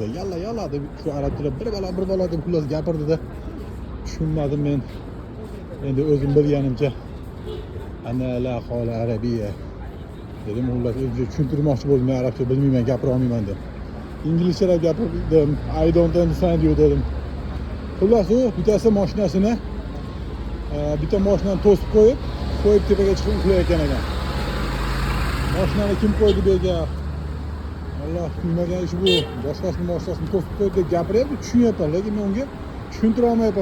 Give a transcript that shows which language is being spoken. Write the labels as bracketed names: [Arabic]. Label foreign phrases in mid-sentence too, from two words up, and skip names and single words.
[Uzbek] Yalla deb shu arab tilida bir bola deb xullas gapirdi-da. Tushunmadim men. Endi o'zim bilganimcha [Arabic] أنا لا قولا عربية [Uzbek] dedim. Xullas o'zimga tushuntirmoqchi bo'ldim. Men arabcha bilmayman, gapira olmayman deb. Inglizchada gapirdim. [English] I don't understand you dedim. [Uzbek] Xullas u bittasi mashinasini bitta mashinani to'sib qo'yib tepaga chiqib uxlayotgan ekan. Mashinani kim qo'ydi bu yerga? Alloh, bilmagan ish bu. Boshqasini to'sib qo'yib deb gapiryapti, tushunyapman, lekin men unga tushuntira olmayapman.